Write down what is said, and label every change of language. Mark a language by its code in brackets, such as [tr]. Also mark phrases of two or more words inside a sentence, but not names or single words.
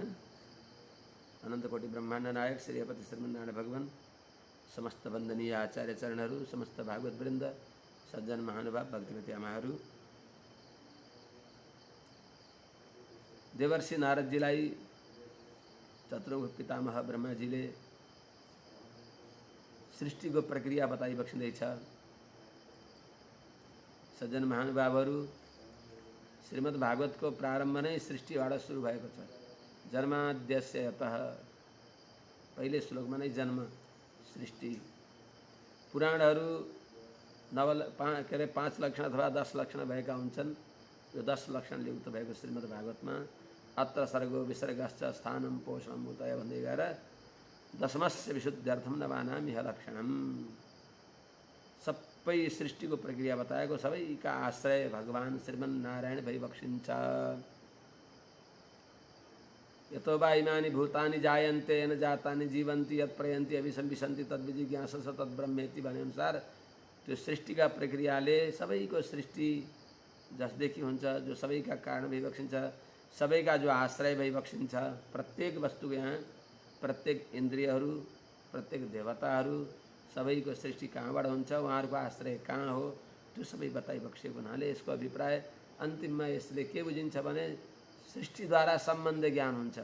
[ne] अनंत कोटि ब्रह्मांड नायक श्रीपति श्रीमन्नारायण भगवान, समस्त वंदनीय आचार्य चरणहरू, समस्त भागवत वृंद, सज्जन महानुभाव, भक्तिमती आमाहरू, देवर्षि नारदजीलाई चतुर्मुख पितामह ब्रह्माजीले सृष्टिको प्रक्रिया बताई बक्सिँदैछ। सज्जन महानुभावहरू, श्रीमद् भागवतको प्रारम्भ नै सृष्टिबाट सुरु भएको छ। [sa] जन्माद्यस्य यतः, [ne] पहिले श्लोकमा नै जन्म सृष्टि। पुराणहरू 5 लक्षण अथवा 10 लक्षण भएका हुन्छन्। यो 10 लक्षणले युक्त भएको श्रीमद् भागवतमा [sa] अत्र सर्गो विसर्गश्च स्थानं पोषणं उतय [ne] भन्दै गएर [sa] दशमस्य विशुद्ध्यर्थम नवानामि लक्षणम, [ne] सबै सृष्टिको प्रक्रिया बताएको, सबैका आश्रय भगवान श्रीमन्नारायण भइबक्सिन्छ। [sa] यतो वा इमानि भूतानि जायन्ते न जातानि जीवन्ति यत् प्रयन्ति अभिसंविशन्ति तद्विजिज्ञासस तद्ब्रह्मेति [ne] भने अनुसार त्यो सृष्टिका प्रक्रियाले सबैको सृष्टि जसदेखि हुन्छ, जो सबैका कारण भइबक्सिन्छ, सबैका जो आश्रय भइबक्सिन्छ। प्रत्येक वस्तुको यहाँ प्रत्येक इन्द्रियहरू, प्रत्येक देवताहरू, सबैको सृष्टि कहाँबाट हुन्छ, उहाँहरूको आश्रय कहाँ हो, त्यो सबै बताइबक्सेको हुनाले यसको अभिप्राय अन्तिममा यसले के बुझिन्छ भने सृष्टिद्वारा सम्बन्ध ज्ञान हुन्छ।